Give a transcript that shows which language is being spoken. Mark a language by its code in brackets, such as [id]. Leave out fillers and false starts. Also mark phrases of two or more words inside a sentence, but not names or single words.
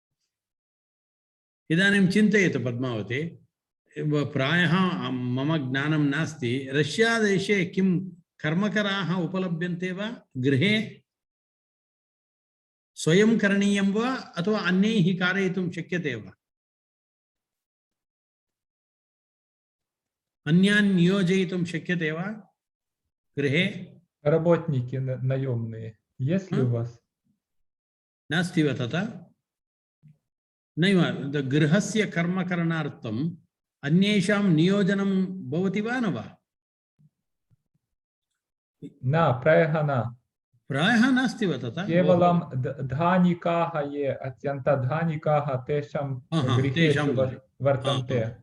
[sa] इदानीं चिन्तयतु पद्मावती, प्रायः मम ज्ञानं नास्ति, रष्या देशे किं कर्मकराः उपलभ्यन्ते वा? गृहे स्वयं करणीयं वा अथवा अन्यैः कारयितुं शक्यते वा? अन्यान् नियोजयितुं शक्यते वा गृहे? [ru] Работники наемные. Есть ли у вас? [sa] नास्ति वा तथा? नैव, गृहस्य कर्मकरणार्थम् अन्येषां नियोजनं भवति वा न वा? न, प्रायः न. प्रायः नास्ति वा तथा? केवलं धानिकाः ये अत्यन्तधानिकाः तेषां गृहेषु वर्तन्ते.